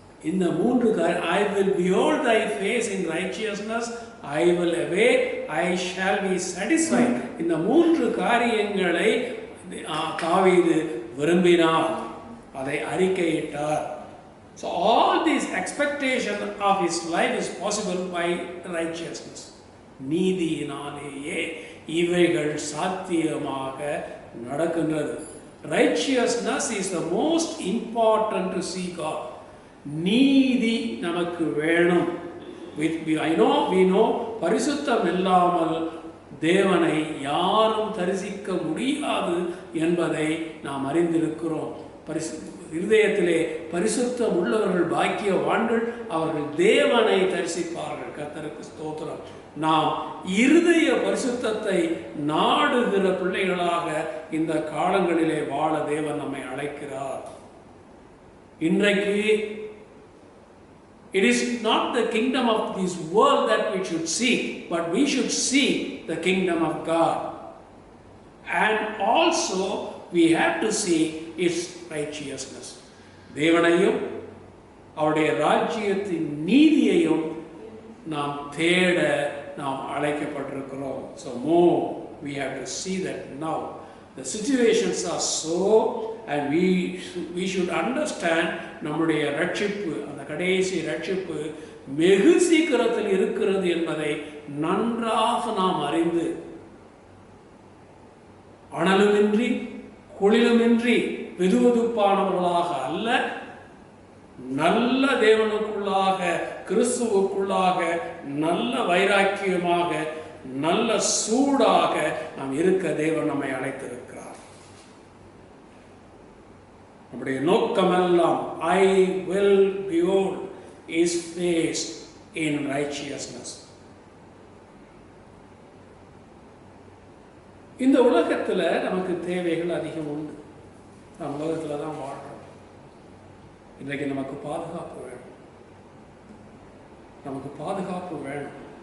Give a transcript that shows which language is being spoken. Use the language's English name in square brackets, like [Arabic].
[Tamil] இந்த மூன்று [English] I will behold thy face in righteousness, I will awake, I shall be satisfied. [Tamil] இந்த மூன்று காரியங்களை தாவீது விரும்பினார், அதை அறிக்கையிட்டார். [English] So all these expectation of his life is possible by righteousness. [Tamil] நீதியினாலேயே இவைகள் சாத்தியமாக நடக்கின்றது. [English] Righteousness is the most important to see God. [Tamil] நீதி நமக்கு வேணும். [English] We know [Tamil] பரிசுத்தம் இல்லாமல் தேவனை யாரும் தரிசிக்க முடியாது என்பதை நாம் அறிந்திருக்கிறோம். இருதயத்திலே பரிசுத்தம் உள்ளவர்கள் பாக்கியவான்கள், அவர்கள் தேவனை தரிசிப்பார்கள். கர்த்தருக்கு ஸ்தோத்திரம். நாம் இருதய பரிசுத்தத்தை நாடுகிற பிள்ளைகளாக இந்த காலங்களிலே வாழ தேவன் நம்மை அழைக்கிறார். இன்றைக்கு [English] it is not the kingdom of this world that we should seek, but we should seek the kingdom of God. And also we have to seek its righteousness. [Tamil] தேவனையும் அவருடைய ராஜ்யத்தின் நீதியையும் நாம் தேட நாம் அழைக்கப்பட்டிருக்கிறோம். [English] So more we have to see that now. The situations are so, and we should understand [Tamil] நம்முடைய ரட்சிப்பு, அந்த கடைசி ரட்சிப்பு வெகு சீக்கிரத்தில் இருக்கிறது என்பதை நன்றாக நாம் அறிந்து, அனலுமின்றி குளிலுமின்றி வெதுவெதுப்பானவர்களாக அல்ல, நல்ல தேவனுக்குள்ளாக கிறிஸ்துவுக்குள்ளாக நல்ல வைராக்கியமாக நல்ல சூடாக நாம் இருக்க தேவன் நம்மை அழைத்திருக்கிறார். நம்முடைய நோக்கமெல்லாம் [English] I will behold his face in righteousness. [Tamil] இந்த உலகத்தில் நமக்கு தேவைகள் அதிகம் உண்டு. நாம் உலகத்தில் தான் வாழ்றோம். இன்றைக்கு நமக்கு பாதுகாப்பு வேணும், நமக்கு பாதுகாப்பு வேணும்.